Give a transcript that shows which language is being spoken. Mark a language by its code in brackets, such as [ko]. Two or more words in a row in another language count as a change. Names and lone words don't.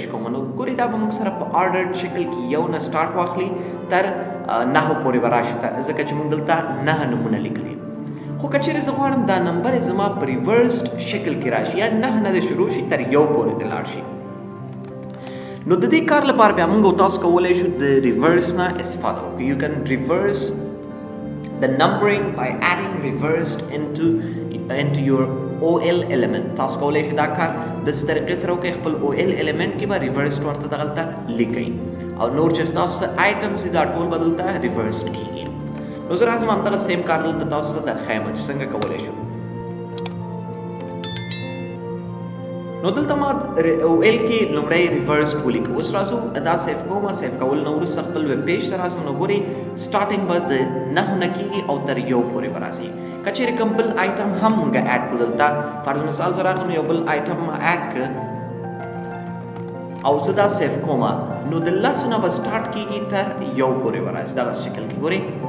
[ps] کوم نو ګورئ دا به موږ سره په آرډرډ شکل کې یو نه سټارټ واخلي تر 9 پورې به راشي ځکه چې موږ دلته 9 نومونه لیکلي خو که چېرې زه غواړم دا نمبر زما په ریورسډ شکل کې راشي یا 9 نه شروع شي تر 1 پورې دې لاړ شي نو د دې کار لپاره بیا موږ تاسو کولی شو د ریورس نه استفاده وکړو [en] you can reverse the numbering by adding reversed into your OL element [ps] تاسو کولی شئ دا کار داسې طریقې سره وکړئ خپل [en] OL element [ps] کې به reversed ورته دغلته لیکئ او نور چې ستاسو آیټمز دي دا ټول به دلته reversed کېږي نو زه راځم همدغه سیم کار دلته تاسو ته درښیم چې څنګه کولی شو نو دلته ما OL کې لومړی ریورس ولیکو اوس راځو دا سیف کوم سیف کول نه وروسته خپل [en] web page [ps] ته راځم نو ګورئ سټارټینګ به د 9 نه کېږي او تر 1 پورې به راځي که چېرې کوم بل آیټم هم موږ اډ کړو دلته فرض مثال زه راغلم یو بل آیټم ما اډ کړ او زه دا سیف کوم نو د 10 نه به سټارټ کېږي تر 1 پورې به راځي دغه شکل کې ګورئ